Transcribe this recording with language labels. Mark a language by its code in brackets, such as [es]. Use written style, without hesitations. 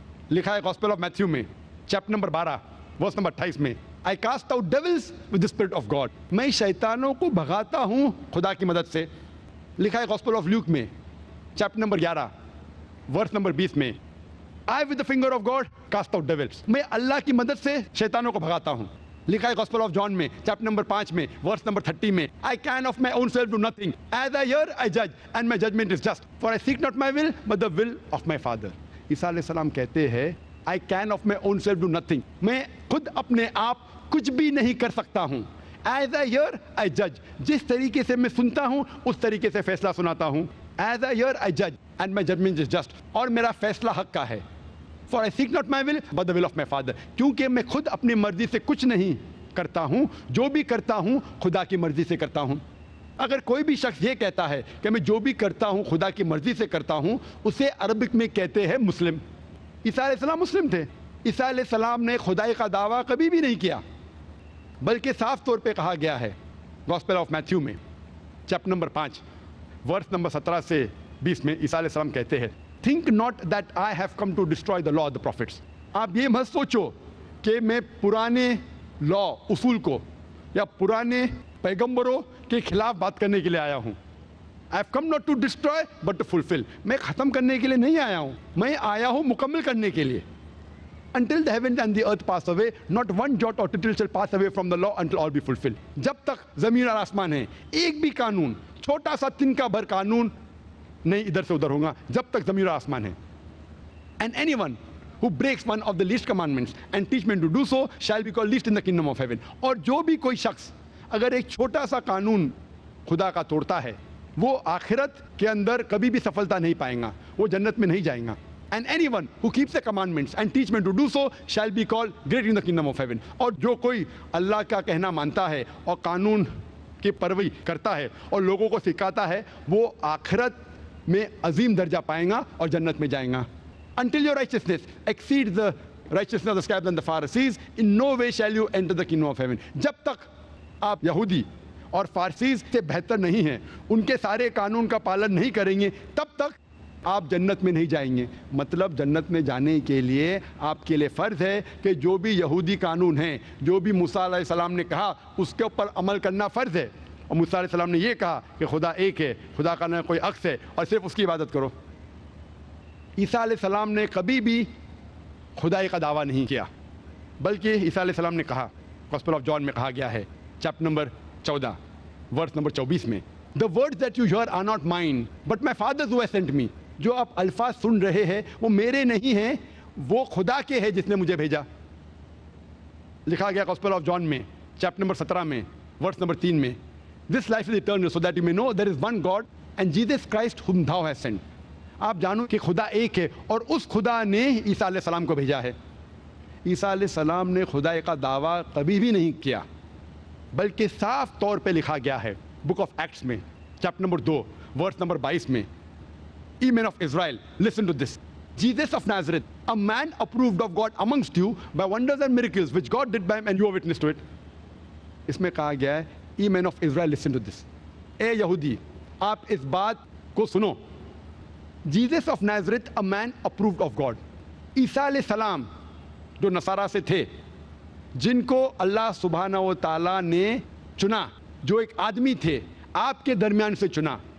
[ur] لکھا ہے gospel of Matthew میں چیپٹر نمبر 12 ورس نمبر 28 میں، [en] I cast out devils with the spirit of God، [ur] میں شیطانوں کو بھگاتا ہوں خدا کی مدد سے. لکھا ہے گاسپل آف لیوک میں چیپٹر نمبر 11 ورس نمبر 20 میں، I with the finger of God cast out devils، میں اللہ کی مدد سے شیطانوں کو بھگاتا ہوں. لکھا ہے گاسپل آف جان میں چیپٹر نمبر 5 میں ورس نمبر 30 میں، [en] I can of my own self do nothing، as I hear I judge and my judgment is just، for I seek not my will but the will of my Father. [ur] عیسیٰ علیہ السلام کہتے ہیں [en] I can of my own self do nothing، [ur] میں خود اپنے آپ کچھ بھی نہیں کر سکتا ہوں. [en] As I hear I judge، [ur] جس طریقے سے میں سنتا ہوں اس طریقے سے فیصلہ سناتا ہوں. [en] As I hear I judge and my judgment is just، [ur] اور میرا فیصلہ حق کا ہے. [en] For I seek not my will but the will of my Father، [ur] کیونکہ میں خود اپنی مرضی سے کچھ نہیں کرتا ہوں، جو بھی کرتا ہوں خدا کی مرضی سے کرتا ہوں. اگر کوئی بھی شخص یہ کہتا ہے کہ میں جو بھی کرتا ہوں خدا کی مرضی سے کرتا ہوں، اسے عربک میں کہتے ہیں مسلم. عیسیٰ علیہ السلام مسلم تھے. عیسیٰ علیہ السلام نے خدائی کا دعویٰ کبھی بھی نہیں کیا، بلکہ صاف طور پہ کہا گیا ہے گاسپل آف میتھیو میں چیپٹر نمبر 5 ورس نمبر 17 سے 20 میں عیسیٰ علیہ السلام کہتے ہیں، [en] think not that I have come to destroy the law of the prophets, [ur] آپ یہ مت سوچو کہ میں پرانے لا اصول کو یا پرانے پیغمبروں کے خلاف بات کرنے کے لیے آیا ہوں. [en] I have come not to destroy but to fulfill، [ur] میں ختم کرنے کے لیے نہیں آیا ہوں، میں آیا ہوں مکمل کرنے کے لیے. [en] Until the heavens and the earth pass away, not one jot or tittle shall pass away from the law until all be fulfilled. [ur] جب تک زمین اور آسمان ہے ایک بھی قانون، چھوٹا سا تنکا بھر قانون نہیں ادھر سے ادھر ہوگا جب تک زمین اور آسمان ہے. [en] And anyone who breaks one of the least commandments and teach men to do so shall be called least in the kingdom of heaven. [ur] اور جو بھی کوئی شخص اگر ایک چھوٹا سا قانون خدا کا توڑتا ہے وہ آخرت کے اندر کبھی بھی سفلتا نہیں پائیں گا, وہ جنت میں نہیں جائیں گا. [en] And anyone who keeps the commandments and teach men to do so shall be called great in the kingdom of heaven. [ur] اور جو کوئی اللہ کا کہنا مانتا ہے اور قانون کی پیروی کرتا ہے اور لوگوں کو سکھاتا ہے, وہ آخرت میں عظیم درجہ پائیں گا اور جنت میں جائیں گا. [en] Until your righteousness exceeds the righteousness of the scribes and the Pharisees, in no way shall you enter the kingdom of heaven. [ur] جب تک آپ یہودی اور فارسیز سے بہتر نہیں ہیں, ان کے سارے قانون کا پالن نہیں کریں گے, تب تک آپ جنت میں نہیں جائیں گے. مطلب جنت میں جانے کے لیے آپ کے لیے فرض ہے کہ جو بھی یہودی قانون ہیں, جو بھی موسیٰ علیہ السلام نے کہا, اس کے اوپر عمل کرنا فرض ہے. اور موسیٰ علیہ السلام نے یہ کہا کہ خدا ایک ہے, خدا کا نہ کوئی عکس ہے, اور صرف اس کی عبادت کرو. عیسیٰ علیہ السلام نے کبھی بھی خدائی کا دعویٰ نہیں کیا, بلکہ عیسیٰ علیہ السلام نے کہا, گوسپل آف جان میں کہا گیا ہے, چیپٹر نمبر 14 ورس نمبر 24 میں, [en] The words that you hear are not mine, but my Father who has sent me. [ur] جو آپ الفاظ سن رہے ہیں وہ میرے نہیں ہیں, وہ خدا کے ہیں جس نے مجھے بھیجا. لکھا گیا گوسپل آف جان میں چیپٹر نمبر 17 میں ورس نمبر 3 میں, [en] This life is eternal so that you may know there is one God and Jesus Christ whom thou hast sent. [ur] آپ جانو کہ خدا ایک ہے اور اس خدا نے عیسیٰ علیہ السلام کو بھیجا ہے. عیسیٰ علیہ السلام نے خدا کا دعویٰ کبھی بھی نہیں کیا, بلکہ صاف طور پہ لکھا گیا ہے بک آف ایکٹس میں چیپٹر نمبر 2 ورس نمبر 22 میں, [en] Ye men of Israel, listen to this. Jesus of Nazareth, a man approved of God amongst you by wonders and miracles which God did by him and you are witness to it. [ur] اس میں کہا گیا ہے, [en] Ye men of Israel, listen to this. [ur] اے یہودی, آپ اس بات کو سنو. [en] Jesus of Nazareth, a man approved of God. [ur] عیسیٰ علیہ السلام جو نصارہ سے تھے, جن کو اللہ سبحانہ و تعالیٰ نے چنا, جو ایک آدمی تھے آپ کے درمیان سے چنا.